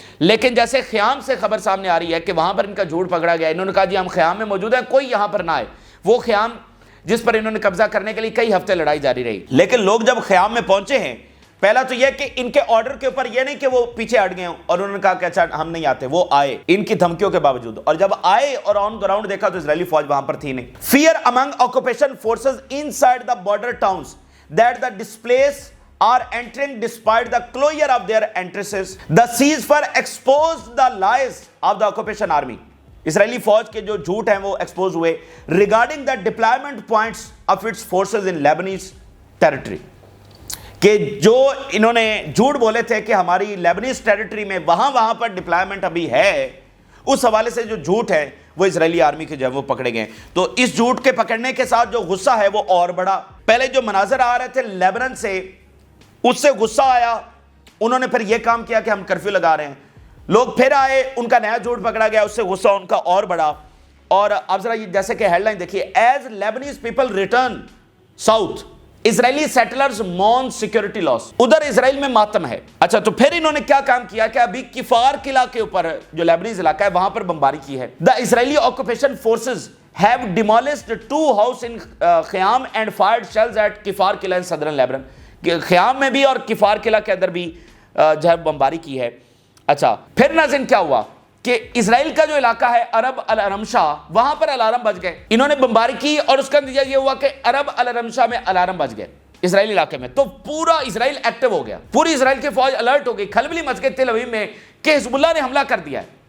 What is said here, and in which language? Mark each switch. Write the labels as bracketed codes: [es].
[ur] لیکن جیسے خیام سے خبر سامنے آ رہی ہے کہ وہاں پر ان کا جھوٹ پکڑا گیا, انہوں نے کہا جی ہم خیام میں موجود ہیں, کوئی یہاں پر نہ آئے. وہ خیام جس پر انہوں نے قبضہ کرنے کے لیے کئی ہفتے لڑائی جاری رہی. لیکن لوگ جب خیام میں پہنچے ہیں, پہلا تو یہ کہ ان کے آرڈر کے اوپر یہ نہیں کہ وہ پیچھے ہٹ گئے ہوں اور انہوں نے کہا کہ اچھا ہم نہیں آتے, وہ آئے ان کی دھمکیوں کے باوجود. اور جب آئے اور آن گراؤنڈ دیکھا تو اسرائیلی فوج وہاں پر تھی نہیں. [en] Fear among occupation forces inside the border towns that the displaced are entering despite the closure of their entrances. The ceasefire exposed the lies of the occupation army. [ur] اسرائیلی فوج کے جو جھوٹ ہیں وہ ایکسپوز ہوئے [en] regarding the deployment points of its forces in Lebanese territory. [ur] کہ جو انہوں نے جھوٹ بولے تھے کہ ہماری لیبنیز ٹیریٹری میں وہاں پر ڈپلائمنٹ ابھی ہے, اس حوالے سے جو جھوٹ ہے وہ اسرائیلی آرمی کے جو ہے وہ پکڑے گئے. تو اس جھوٹ کے پکڑنے کے ساتھ جو غصہ ہے وہ اور بڑھا. پہلے جو مناظر آ رہے تھے لیبنان سے, اس سے غصہ آیا, انہوں نے پھر یہ کام کیا کہ ہم کرفیو لگا رہے ہیں. لوگ پھر آئے, ان کا نیا جھوٹ پکڑا گیا, اس سے غصہ ان کا اور بڑھا. اور اب ذرا یہ جیسے کہ ہیڈ لائن دیکھیے, [en] As لیبنیز people return south Israeli settlers moon security loss. [ur] ادھر اسرائیل میں ماتم ہے. اچھا تو پھر انہوں نے کیا کام کیا کہ ابھی کفار قلعہ کے اوپر جو لیبنیز علاقہ ہے وہاں پر بمباری کی ہے. [en] The Israeli occupation forces have demolished 2 houses in Khiam and fired shells at Kfar Kila in southern Lebanon. [ur] خیام میں بھی اور کفار قلعہ کے اندر بھی جو ہے بمباری کی ہے. اچھا پھر ناظرین کیا ہوا کہ اسرائیل کا جو علاقہ ہے عرب الارمشا, وہاں پر الارم بج گئے. انہوں نے بمباری کی اور اس کا نتیجہ یہ ہوا کہ عرب الارمشا میں الارم بج گئے اسرائیلی علاقے میں. تو پورا اسرائیل ایکٹیو ہو گیا, پوری اسرائیل کی فوج الرٹ ہو گئی, کھلبلی مچ گئی تل اویو میں کہ حزب اللہ نے حملہ کر دیا ہے.